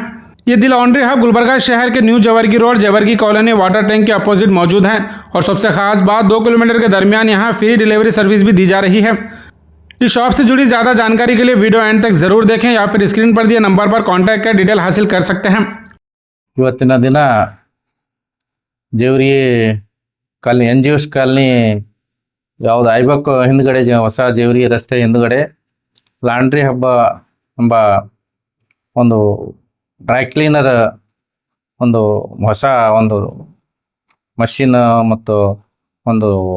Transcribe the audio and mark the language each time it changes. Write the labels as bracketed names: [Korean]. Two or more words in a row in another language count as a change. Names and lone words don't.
[Hindi] ये दी लॉन्ड्री हब गुलबर्गा शहर के न्यू जवर्गी रोड, जवर्गी कॉलोनी, [English] water tank [Hindi] के अपोजिट मौजूद है और सबसे खास बात 2 किलोमीटर के दरमियान यहाँ [English] free delivery service [Hindi] भी दी जा रही है। इस शॉप से जुड़ी ज़्यादा जानकारी के लिए [English] video end [Hindi] तक ज़रूर देखें या फिर स्क्रीन पर दिए नंबर पर कांटेक्ट कर डिटेल हासिल कर सकते हैं। [Kannada] ಇವತ್ತಿನ ದಿನ ಜೇವರ್ಗಿ ಕಾಲನಿ NGOs ಕಾಲನಿ ಯಾವುದು ಐಬಕ್ ಹಿಂದ್ಗಡೆ ಹೊಸ ಜೇವರ್ಗಿ ರಸ್ತೆ ಹಿಂದ್ಗಡೆ ಲಾಂಡ್ರಿ ಹಬ್ಬ ಎಂಬ ಒಂದು [English] dry cleaner [Kannada] ಒಂದು ಹೊಸ ಒಂದು ಮಷಿನ್ ಮತ್ತು ಒಂದು